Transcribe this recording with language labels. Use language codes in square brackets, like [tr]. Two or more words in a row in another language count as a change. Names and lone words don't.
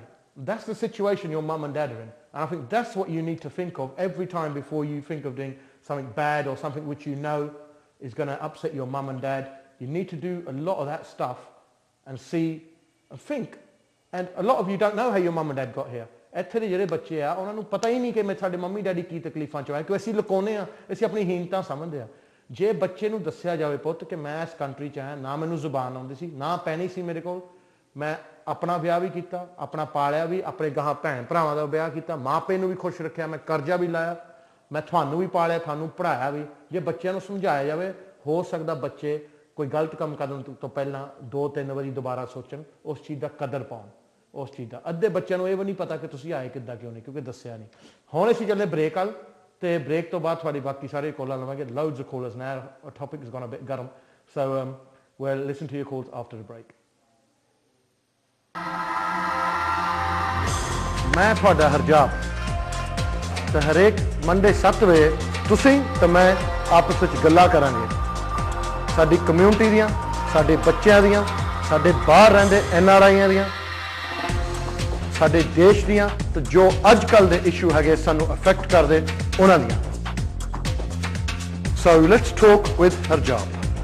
[en] That's the situation your mum and dad are in. And I think that's what you need to think of every time before you think of doing something bad or something which you know is going to upset your mum and dad. You need to do a lot of that stuff and see and think. And a lot of you don't know how your mum and dad got here. [pa] ਇੱਥੇ ਦੇ ਜਿਹੜੇ ਬੱਚੇ ਆ ਉਹਨਾਂ ਨੂੰ ਪਤਾ ਹੀ ਨਹੀਂ ਕਿ ਸਾਡੇ ਮੰਮੀ ਡੈਡੀ ਕੀ ਤਕਲੀਫਾਂ ਚ ਆਏ ਕਿ ਅਸੀਂ ਲੁਕਾਉਂਦੇ ਆ ਅਸੀਂ ਆਪਣੀ ਹੀਨਤਾ ਸਮਝਦੇ ਆ ਜੇ ਬੱਚੇ ਨੂੰ ਦੱਸਿਆ ਜਾਵੇ ਪੁੱਤ ਕਿ ਮੈਂ ਇਸ ਕੰਟਰੀ ਚ ਆਇਆ ਨਾ ਮੈਨੂੰ ਜ਼ੁਬਾਨ ਆਉਂਦੀ ਸੀ ਨਾ ਪੈਣੀ ਸੀ ਮੇਰੇ ਕੋਲ ਮੈਂ ਆਪਣਾ ਵਿਆਹ ਵੀ ਕੀਤਾ ਆਪਣਾ ਪਾਲਿਆ ਵੀ ਆਪਣੇ ਗਾਹਾਂ ਭੈਣ ਭਰਾਵਾਂ ਦਾ ਵਿਆਹ ਕੀਤਾ ਮਾਪੇ ਨੂੰ ਵੀ ਖੁਸ਼ ਰੱਖਿਆ ਮੈਂ ਕਰਜ਼ਾ ਵੀ ਲਾਇਆ ਮੈਂ ਤੁਹਾਨੂੰ ਵੀ ਪਾਲਿਆ ਤੁਹਾਨੂੰ ਪੜ੍ਹਾਇਆ ਵੀ ਜੇ ਬੱਚਿਆਂ ਨੂੰ ਸਮਝਾਇਆ ਜਾਵੇ ਹੋ ਸਕਦਾ ਬੱਚੇ ਕੋਈ ਗਲਤ ਕੰਮ ਕਰਨ ਤੋਂ ਪਹਿਲਾਂ 2-3 ਵਾਰੀ ਦੁਬਾਰਾ ਸੋਚਣ ਉਸ ਚੀਜ਼ ਦਾ ਕਦਰ ਪਾਉਣ ਉਸ ਚੀਜ਼ ਦਾ ਅੱਧੇ ਬੱਚਿਆਂ ਨੂੰ ਇਹ ਵੀ ਨਹੀਂ ਪਤਾ ਕਿ ਤੁਸੀਂ ਆਏ ਕਿੱਦਾਂ ਕਿਉਂ ਨਹੀਂ ਕਿਉਂਕਿ ਦੱਸਿਆ ਨਹੀਂ ਹੁਣ ਅਸੀਂ ਚੱਲੇ ਬ੍ਰੇਕ ਵੱਲ ਤੇ ਬ੍ਰੇਕ ਤੋਂ ਬਾਅਦ ਤੁਹਾਡੀ ਬਾਕੀ ਸਾਰੇ ਕਾਲਾਂ ਲਵਾਂਗੇ [en] loads of callers now our topic has gone a bit garam so we'll listen to your calls after the break [pa] ਮੈਂ ਤੁਹਾਡਾ ਹਰਜਾਪ ਤੇ ਹਰੇਕ ਮੰਡੇ 7 ਵਜੇ ਤੁਸੀਂ ਤੇ ਮੈਂ ਆਪਸ ਵਿੱਚ ਗੱਲਾਂ ਕਰਾਂਗੇ ਸਾਡੀ ਕਮਿਊਨਿਟੀ ਦੀਆਂ ਸਾਡੇ ਬੱਚਿਆਂ ਦੀਆਂ ਸਾਡੇ ਬਾਹਰ ਰਹਿੰਦੇ NRIਆਂ ਦੀਆਂ ਸਾਡੇ ਦੇਸ਼ ਦੀਆਂ ਤੇ ਜੋ ਅੱਜ ਕੱਲ ਦੇ ਇਸ਼ੂ ਹੈਗੇ ਸਾਨੂੰ ਅਫੈਕਟ ਕਰਦੇ ਉਹਨਾਂ ਦੀਆਂ [en] So let's talk with Harjap.